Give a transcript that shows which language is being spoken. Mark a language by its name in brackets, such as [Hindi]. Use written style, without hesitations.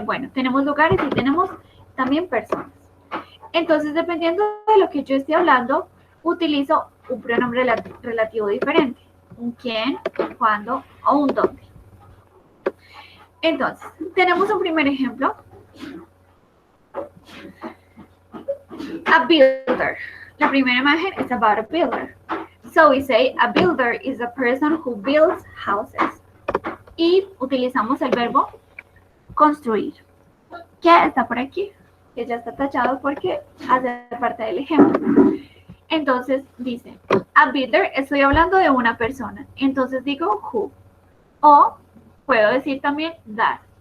[Spanish] Bueno, tenemos lugares y tenemos también personas. Entonces, dependiendo de lo que yo esté hablando, utilizo un pronombre relativo diferente. Un quién, un cuándo o un dónde. Entonces, tenemos un primer ejemplo. A builder. La primera imagen es about a builder. [English] So we say a builder is a person who builds houses. [Spanish] Y utilizamos el verbo construir, que está por aquí, que ya está tachado porque hace parte del ejemplo. Entonces dice, a builder, estoy hablando de una persona. Entonces digo who. O puedo decir también that.